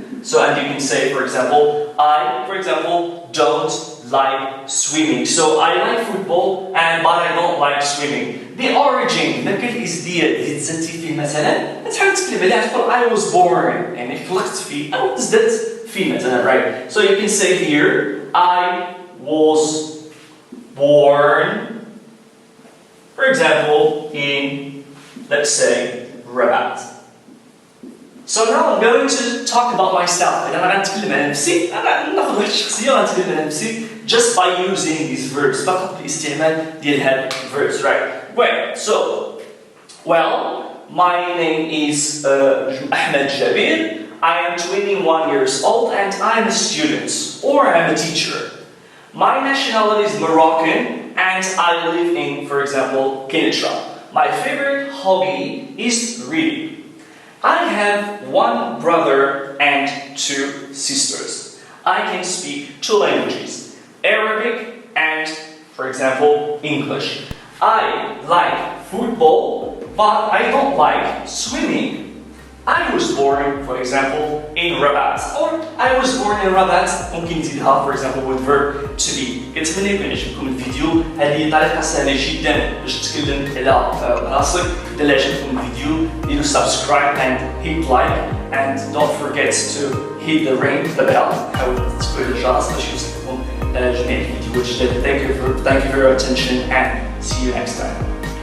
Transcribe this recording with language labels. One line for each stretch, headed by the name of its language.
English: So, and you can say, for example, I, for example, don't like swimming. So, I like football, but I don't like swimming. The origin,
Arabic: ذاك الإزدياد اللي تزدتي فيه مثلا, تحاول تتكلم عليها تقول
English: I was born,
Arabic: يعني خلقت فيه أو تزدت فيه مثلا,
English: right? So, you can say here, I was born, for example, in, let's say, Rabat. So now I'm going to talk about myself.
Arabic: أنا غنتكلم على نفسي. أنا ناخذ واحد الشخصية وغنتكلم على نفسي
English: just by using these verbs.
Arabic: فقط باستعمال ديال هاد
English: verbs, right? Well, my name is Ahmed Jabir. I am 21 years old and I'm a student or I'm a teacher. My nationality is Moroccan and I live in, for example, Kenitra. My favorite hobby is reading. I have one brother and two sisters. I can speak two languages, Arabic and, for example, English. I like football, but I don't like swimming. I was born, for example, in Rabat, or I was born in Rabat.
Arabic: ممكن نزيدها,
English: for example, with verb to be.
Arabic: كنتمنى يكون عجبكم الفيديو. هذه طريقة سهلة جدا باش تتكلم على راسك. إذا عجبكم الفيديو, ديروا
English: subscribe and hit like, and don't forget to hit the ring, the bell.
Arabic: حاول تفعل الجرس باش يوصلكم جميع الفيديوهات الجديدة.
English: Thank you for your attention and see you next time.